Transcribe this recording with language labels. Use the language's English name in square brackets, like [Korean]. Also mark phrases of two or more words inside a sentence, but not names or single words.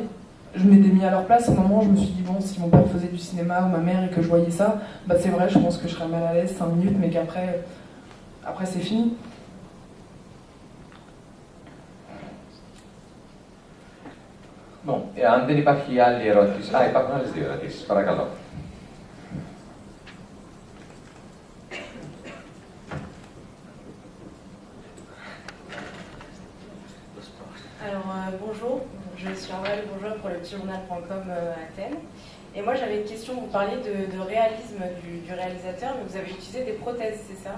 [French] Je m'étais mis à leur place, au moment où je me suis dit, bon, si mon père faisait du cinéma ou ma mère et que je voyais ça, bah c'est vrai, je pense que je serais mal à l'aise 5 minutes, mais qu'après c'est fini. Bon, [Greek] αν δεν υπάρχει άλλη ερώτηση... υπάρχουν άλλες 2 ερωτήσεις, παρακαλώ. [French] Alors bonjour, je suis Armelle Bourgeois pour le petitjournal.com Athènes. Et moi j'avais une question, vous parliez de réalisme du réalisateur, mais vous avez utilisé des prothèses, c'est ça?